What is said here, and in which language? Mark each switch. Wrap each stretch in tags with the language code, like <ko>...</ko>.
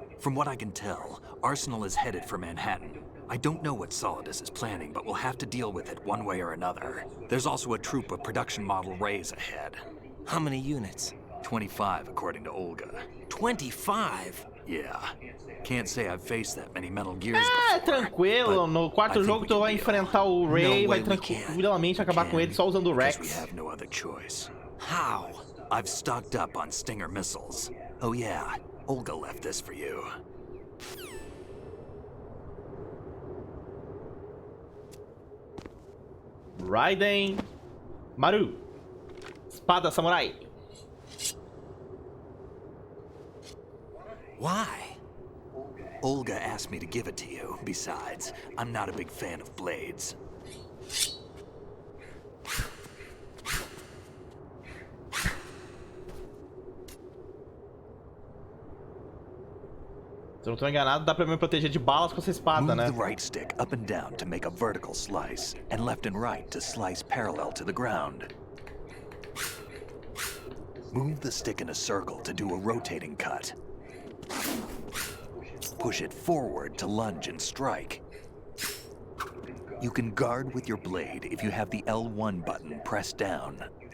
<en>From what I can tell, Arsenal is headed for Manhattan. I don't know what Solidus is planning, but we'll have to deal with it one way or another. There's also a troop of production model Rays ahead. How many units? 25, according to Olga. 25? Yeah. Can't say I've faced that many Metal Gears before.</en> <pt>Tranquilo. No quarto jogo tu vai enfrentar o Ray, vai tranquilamente acabar com ele só usando o Rex.</pt> <en>We have no other choice. How? I've stocked up on Stinger missiles. Oh yeah, Olga left this for you.</en> <pt>Raiden, Maru, espada samurai.</pt> <en>Why? Olga asked me to give it to you. Besides, I'm not a big fan of blades.</en> <pt>Se eu não tô enganado, dá pra me proteger de balas com essa espada, né?</pt> <en>Move the right stick up and down to make a vertical slice, and left and right to slice parallel to the ground. Move the stick in a circle to do a rotating cut. Push it forward to lunge and strike. You can guard with your blade if you have the L1 button pressed down.</en>